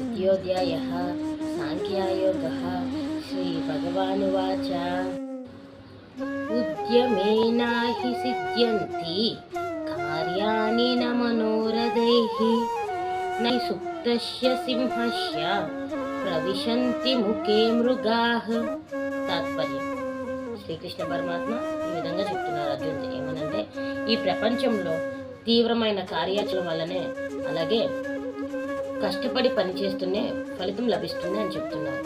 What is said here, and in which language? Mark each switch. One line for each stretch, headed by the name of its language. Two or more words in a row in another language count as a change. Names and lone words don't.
Sanskrit: त्रयोऽध्यायः सांख्ययोगः। श्रीभगवानुवाच उद्यमेन हि सिद्ध्यन्ति कार्याणि न मनोरथैः न सुप्तस्य सिंहस्य ప్రవిశంతి ముఖే మృగాః.
Telugu: తాత్పర్యం: శ్రీకృష్ణ పరమాత్మ ఈ విధంగా చెప్తున్నారు అర్జునుడితో. ఏమనంటే, ఈ ప్రపంచంలో తీవ్రమైన కార్యాచరణ వల్లనే, అలాగే కష్టపడి పనిచేస్తూనే ఫలితం లభిస్తుంది అని చెప్తున్నారు.